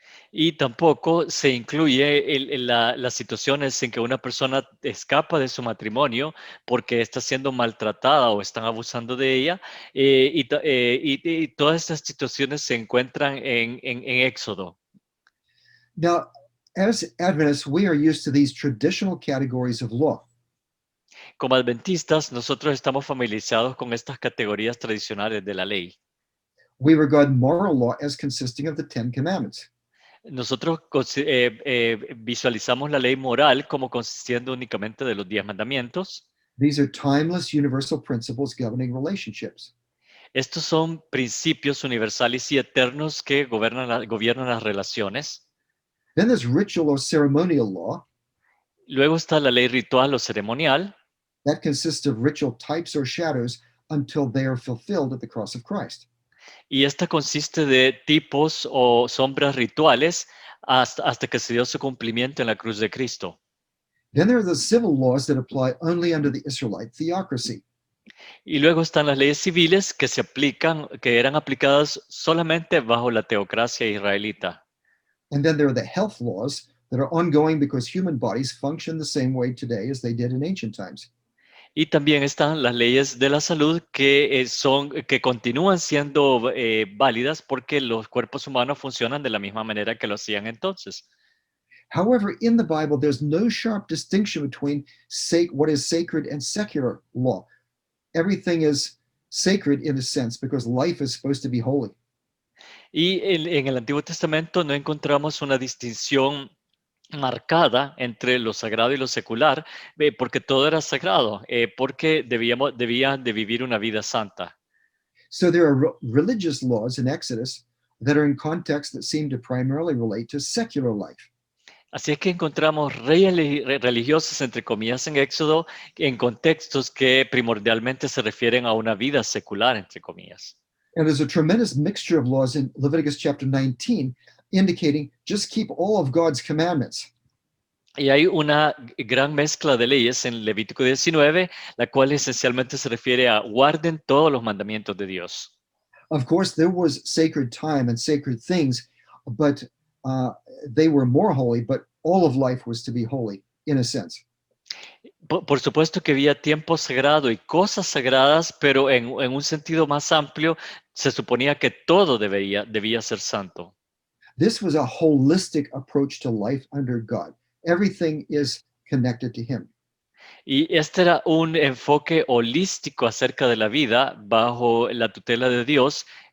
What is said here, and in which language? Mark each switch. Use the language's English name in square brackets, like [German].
[Spanish] Y tampoco se incluye las situaciones en que una persona escapa de su matrimonio porque está siendo maltratada o están abusando de ella. Y todas estas situaciones se encuentran en Éxodo. [English] Now, as Adventists, we are used to these traditional categories of law. [Spanish] Como adventistas, nosotros estamos familiarizados con estas categorías tradicionales de la ley. [English] We regard moral law as consisting of the Ten Commandments. [Spanish] Nosotros visualizamos la ley moral como consistiendo únicamente de los 10 mandamientos. [English] These are timeless universal principles governing relationships. [Spanish] Estos son principios universales y eternos que gobiernan las relaciones. [English] Then there's ritual or ceremonial law. [Spanish] Luego está la ley ritual o ceremonial. [English] That consists of ritual types or shadows until they are fulfilled at the cross of Christ. [Spanish] Y esta consiste de tipos o sombras rituales hasta que se dio su cumplimiento en la cruz de Cristo. [English] Then there are the civil laws that apply only under the Israelite theocracy. [Spanish] Y luego están las leyes civiles que eran aplicadas solamente bajo la teocracia israelita. [English] And then there are the health laws that are ongoing because human bodies function the same way today as they did in ancient times. [Spanish] Y también están las leyes de la salud que continúan siendo válidas porque los cuerpos humanos funcionan de la misma manera que lo hacían entonces. [English] However, in the Bible, there's no sharp distinction between what is sacred and secular law. Everything is sacred in a sense because life is supposed to be holy. [Spanish] Y en el Antiguo Testamento no encontramos una distinción marcada entre lo sagrado y lo secular, porque todo era sagrado, porque debían de vivir una vida santa. [English] So there are religious laws in Exodus that are in contexts that seem to primarily relate to secular life. [Spanish] Así es que encontramos leyes religiosas, entre comillas, en Éxodo, en contextos que primordialmente se refieren a una vida secular, entre comillas. [English] And there's a tremendous mixture of laws in Leviticus chapter 19, indicating just keep all of God's commandments. [Spanish] Y hay una gran mezcla de leyes en Levítico 19, la cual esencialmente se refiere a guarden todos los mandamientos de Dios. [English] Of course, there was sacred time and sacred things, but they were more holy, but all of life was to be holy in a sense. [Spanish] Por supuesto que había tiempo sagrado y cosas sagradas, pero en un sentido más amplio se suponía que todo debía ser santo. [English] This was a holistic approach to life under God. Everything is connected to Him. [Spanish] Y este era un enfoque holístico acerca de la vida bajo la tutela de Dios.